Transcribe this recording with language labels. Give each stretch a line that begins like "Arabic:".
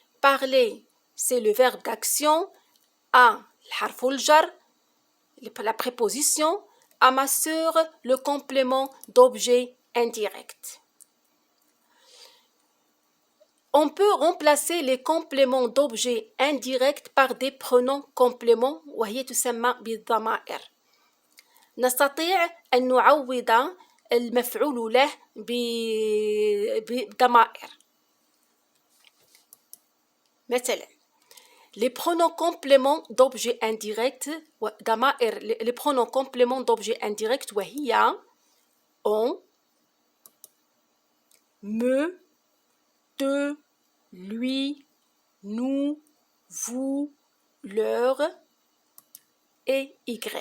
French: Parler, c'est le verbe d'action. À,
Arabic: الحرف الجر,
French: la préposition. À ma sœur, le complément d'objet indirect. On peut remplacer les compléments d'objets indirects par des pronoms compléments
Arabic: وهي تسمى بالضمائر. نستطيع أن نعوض المفعول له بضمائر. مثلا,
French: les pronoms compléments d'objets indirects ضمائر, les pronoms compléments d'objets indirects
Arabic: وهي
French: on, me, te, lui, nous, vous, leur et y.